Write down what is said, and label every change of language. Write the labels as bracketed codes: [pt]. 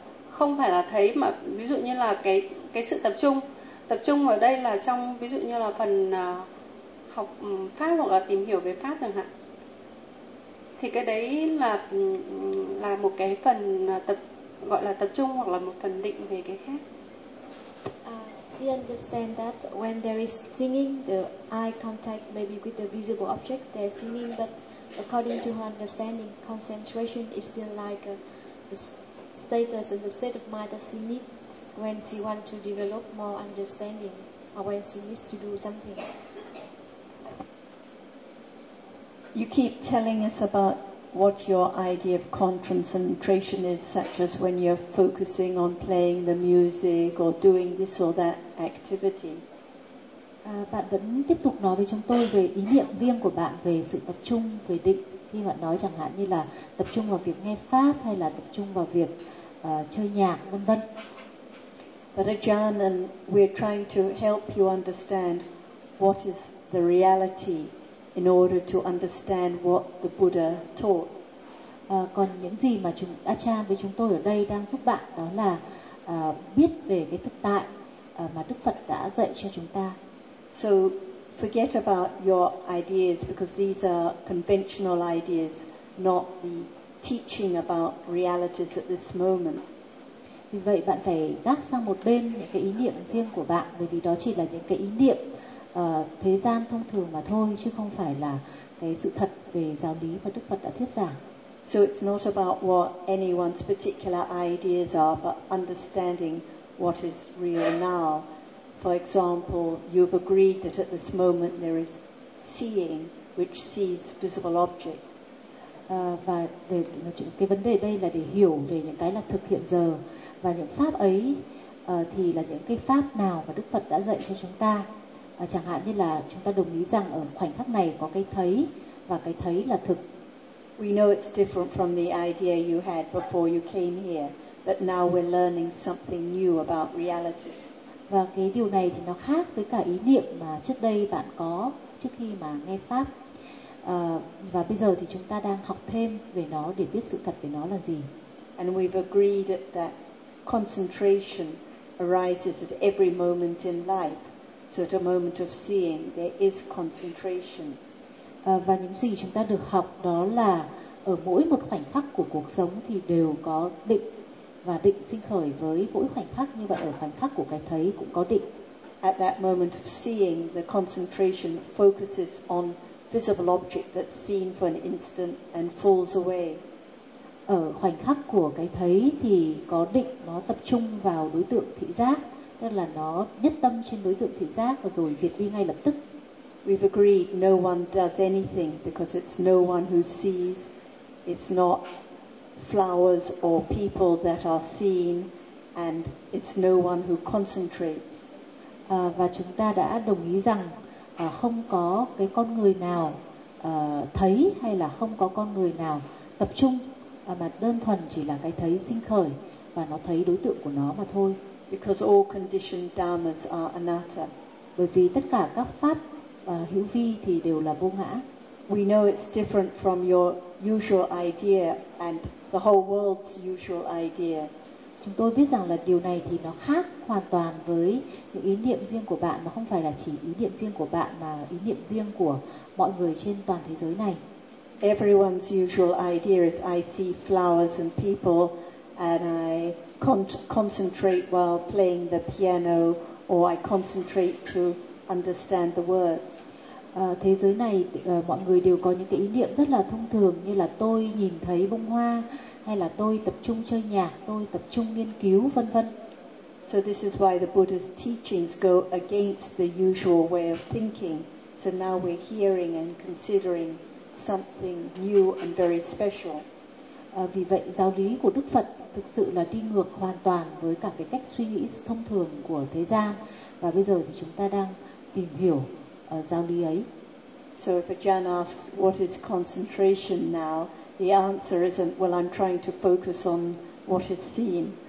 [vi] không phải là thấy, mà ví dụ như là cái sự tập trung ở đây là trong ví dụ như là phần học pháp hoặc là tìm hiểu về pháp chẳng hạn, thì cái đấy là một cái phần gọi là tập trung hoặc là một phần định về cái khác. [en] You understand that when there is singing, the eye contact maybe with the visible object, there is singing, but according to her understanding, concentration is still like the status and the state of mind that she needs when she wants to develop more understanding or when she needs to do something. You keep telling us about what your idea of concentration is, such as when you're focusing on playing the music or doing this or that activity. [vi] Bạn vẫn tiếp tục nói với chúng tôi về ý niệm riêng của bạn về sự tập trung, về định. Khi bạn nói chẳng hạn như là tập trung vào việc nghe pháp hay là tập trung vào việc chơi nhạc, vân vân. [en] But Ajahn, and we're trying to help you understand what is the reality in order to understand what the Buddha taught. [vi] Còn những gì mà Ajahn với chúng tôi ở đây đang giúp bạn đó là biết về cái thực tại mà Đức Phật đã dạy cho chúng ta. [en] So forget about your ideas, because these are conventional ideas, not the teaching about realities at this moment. [vi] Vì vậy bạn phải gác sang một bên những cái ý niệm riêng của bạn, bởi vì đó chỉ là những cái ý niệm thế gian thông thường mà thôi, chứ không phải là cái sự thật về giáo lý mà Đức Phật đã thuyết giảng. [en] So it's not about what anyone's particular ideas are, but understanding what is real now. For example, you've agreed that at this moment there is seeing, which sees visible object. [vi] Và để, cái vấn đề đây là để hiểu về những cái là thực hiện giờ và những pháp ấy thì là những cái pháp nào mà Đức Phật đã dạy cho chúng ta. Chẳng hạn như là chúng ta đồng ý rằng ở khoảnh khắc này có cái thấy và cái thấy là thực. [en] We know it's different from the idea you had before you came here, but now we're learning something new about reality. [vi] Và cái điều này thì nó khác với cả ý niệm mà trước đây bạn có trước khi mà nghe pháp. Và bây giờ thì chúng ta đang học thêm về nó để biết sự thật về nó là gì. [en] And we've agreed that concentration arises at every moment in life. So at a moment of seeing, there is concentration. [vi] Và những gì chúng ta được học đó là ở mỗi một khoảnh khắc của cuộc sống thì đều có định và định sinh khởi với mỗi khoảnh khắc như vậy ở khoảnh khắc của cái thấy cũng có định. [en] At that moment of seeing, the concentration focuses on visible object that's seen for an instant and falls away. [vi] Ở khoảnh khắc của cái thấy thì có định nó tập trung vào đối tượng thị giác, tức là nó nhất tâm trên đối tượng thị giác và rồi diệt đi ngay lập tức. [en] We've agreed no one does anything because it's no one who sees. It's not flowers or people that are seen, and it's no one who concentrates. [vi] Và chúng ta đã đồng ý rằng không có cái con người nào thấy hay là không có con người nào tập trung, mà đơn thuần chỉ là cái thấy sinh khởi và nó thấy đối tượng của nó mà thôi. [en] Because all conditioned dharmas are anatta. [vi] Bởi vì tất cả các pháp hữu vi thì đều là vô ngã. [en] We know it's different from your usual idea and the whole world's usual idea. [vi] Chúng tôi biết rằng là điều này thì nó khác hoàn toàn với những ý niệm riêng của bạn, mà không phải là chỉ ý niệm riêng của bạn mà ý niệm riêng của mọi người trên toàn thế giới này. [en] Everyone's usual idea is I see flowers and people and I concentrate while playing the piano or I concentrate to understand the words. [vi] Thế giới này mọi người đều có những cái ý niệm rất là thông thường như là tôi nhìn thấy bông hoa hay là tôi tập trung chơi nhạc, tôi tập trung nghiên cứu, vân vân. [en] So this is why the Buddha's teachings go against the usual way of thinking. So now we're hearing and considering something new and very special. [vi] Vì vậy giáo lý của Đức Phật thực sự là đi ngược hoàn toàn với cả cái cách suy nghĩ thông thường của thế gian. Và bây giờ thì chúng ta đang tìm hiểu giáo lý ấy. [en] So if a Jan asks, what is concentration now? The answer isn't, well, I'm trying to focus on what is seen.